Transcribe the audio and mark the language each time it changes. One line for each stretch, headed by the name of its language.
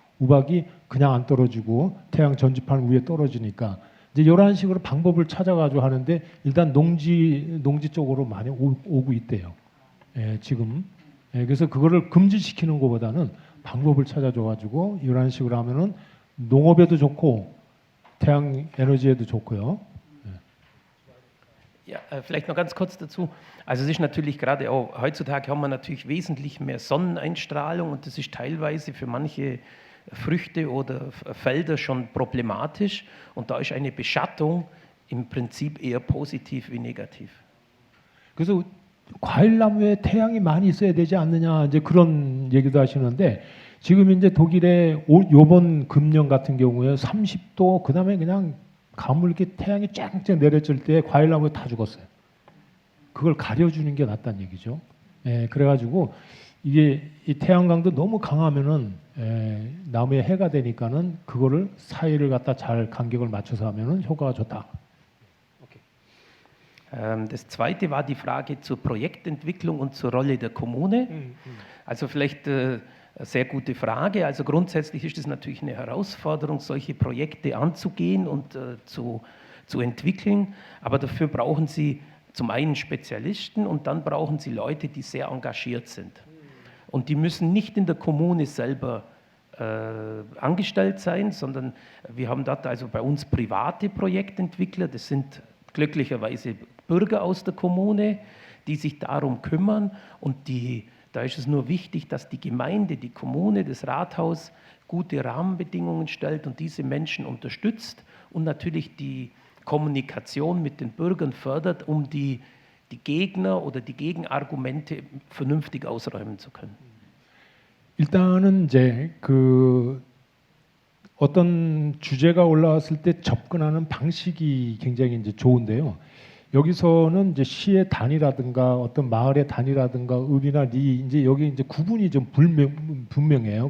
Korean: 우박이 그냥 안 떨어지고 태양 전지판 위에 떨어지니까 이제 이런 식으로 방법을 찾아가지고 하는데 일단 농지 쪽으로 많이 오고 있대요. 예, 지금. 예, 그래서 그거를 금지시키는 것보다는 방법을 찾아줘가지고 이런 식으로 하면은 농업에도 좋고 태양 에너지에도 좋고요.
German: Ja, vielleicht noch ganz kurz dazu. Also es ist natürlich gerade auch, heutzutage haben wir natürlich wesentlich mehr Sonneneinstrahlung und das ist teilweise für manche Früchte oder Felder schon problematisch und da ist eine Beschattung im Prinzip eher positiv wie negativ.
Korean: 그래서 과일나무에 태양이 많이 있어야 되지 않느냐 이제 그런 얘기도 하시는데 지금 이제 독일의 요번 금년 같은 경우에 30도 그다음에 그냥 가물게 태양이 쫙쫙 내려질 때 과일나무 다 죽었어요. 그걸 가려주는 게 낫다는 얘기죠. 예, 그래가지고 이게 이 태양광도 너무 강하면은 나무에 해가 되니까는 그거를 사이를 갖다 잘 간격을 맞춰서 하면은 효과가 좋다.
German: Das zweite war die Frage zur Projektentwicklung und zur Rolle der Kommune. Also vielleicht eine sehr gute Frage. Also grundsätzlich ist es natürlich eine Herausforderung, solche Projekte anzugehen und zu entwickeln. Aber dafür brauchen Sie zum einen Spezialisten und dann brauchen Sie Leute, die sehr engagiert sind. Und die müssen nicht in der Kommune selber angestellt sein, sondern wir haben dort also bei uns private Projektentwickler, das sind glücklicherweise Bürger aus der Kommune, die sich darum kümmern und da ist es nur wichtig, dass die Gemeinde, die Kommune, das Rathaus gute Rahmenbedingungen stellt und diese Menschen unterstützt und natürlich die Kommunikation mit den Bürgern fördert, um die Gegner oder die Gegenargumente vernünftig ausräumen zu können.
Korean: 일단은 이제 그 어떤 주제가 올라왔을 때 접근하는 방식이 굉장히 이제 좋은데요. 여기서는 이제 시의 단위라든가 어떤 마을의 단위라든가 읍이나 리 이제 여기 이제 구분이 좀 분명해요.